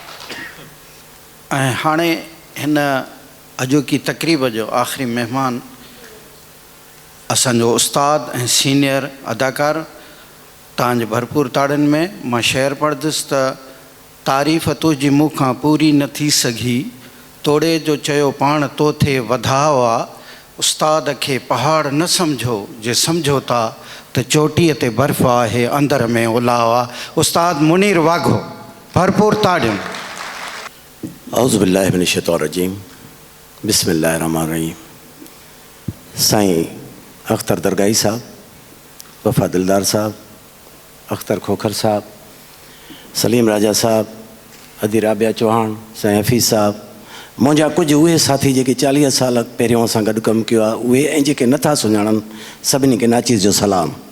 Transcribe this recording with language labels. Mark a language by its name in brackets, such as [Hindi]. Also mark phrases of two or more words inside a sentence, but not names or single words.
[Sindhi] ऐं हाणे हिन अॼोकी तक़रीब जो आख़िरी महिमान असांजो उस्ताद ऐं सीनियर अदाकार तव्हांजे भरपूर ताड़ियुनि में मां शेर पढ़ंदुसि त तारीफ़ तुंहिंजी मूंखां पूरी न थी सघी तोड़े जो चयो पाण तो थे वधाउ आहे उस्ताद खे पहाड़ न सम्झो जे सम्झो था त चोटीअ ते बर्फ़ आहे अंदरि में उलाव आहे। उस्ताद मुनीर वाघो भरपूर ताड़ियूं। [Arabic] أعوذ بالله من الشيطان الرجيم بسم الله الرحمن الرحيم. [Sindhi] साईं अख्तर दरगाही साहब, वफा दिलदार साहब, अख्तर खोखर साहब, सलीम राजा साहब, अदी राबिया चौहान, साईं हफ़ीज़ साहब, मुंहिंजा कुझु उहे साथी जेके 40 साल पहिरियों असां गॾु कमु कयो आहे उहे, ऐं जेके नथा सुञाणनि सभिनी खे नाचीज़ जो सलाम।